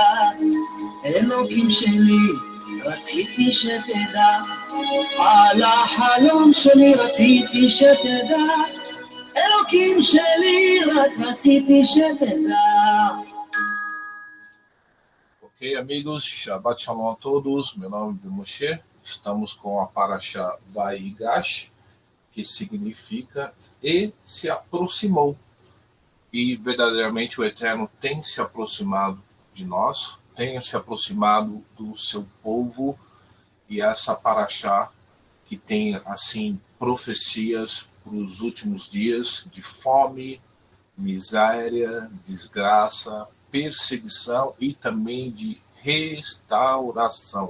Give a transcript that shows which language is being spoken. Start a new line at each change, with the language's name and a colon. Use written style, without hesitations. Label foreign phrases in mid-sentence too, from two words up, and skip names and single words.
Hebrew: אלוקים שלי, רציתי שתדע, על החלום שלי רציתי שתדע. אלוקים שלי, רק רציתי שתדע.
Portuguese: Ok, amigos,
Hebrew: שבת שלום
Portuguese: a todos. Meu nome é Moshe. Estamos com a Parashá Vaigash, que significa e se aproximou. E verdadeiramente o Eterno tem se aproximado de nós, tem se aproximado do seu povo, e essa Parashá que tem assim profecias para os últimos dias de fome, miséria, desgraça, perseguição e também de restauração.